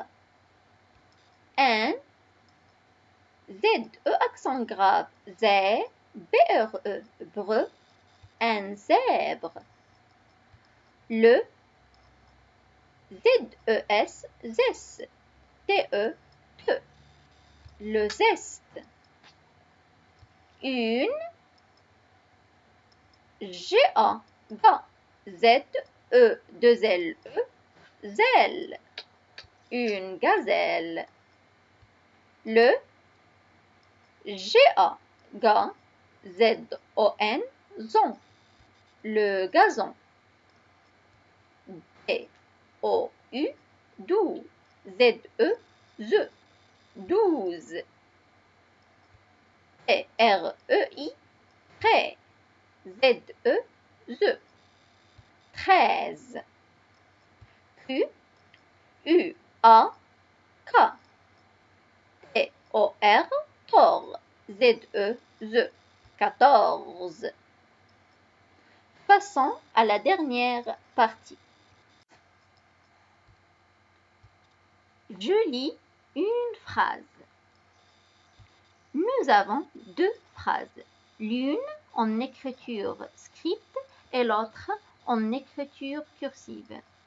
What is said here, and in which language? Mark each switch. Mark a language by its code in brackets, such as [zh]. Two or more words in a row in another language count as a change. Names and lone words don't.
[fr] Un, Z-E accent grave, zè, B-R-E, breu, un zèbre. Le, Z-E-S, zès, T-E, te, le zeste. Une, G-A, ga, Z-E, 2-L-E, zèle. Une gazelle. Le, G-A, ga, Z-O-N, zon, le gazon. D-O-U, dou, Z-E, ze, douze. T-R-E-I, trait, Z-E, ze, treize. Q-U-A-K, T-O-R, tor, Z-E, ze, 14. Passons à la dernière partie. Je lis une phrase. Nous avons deux phrases, l'une en écriture script et l'autre en écriture cursive.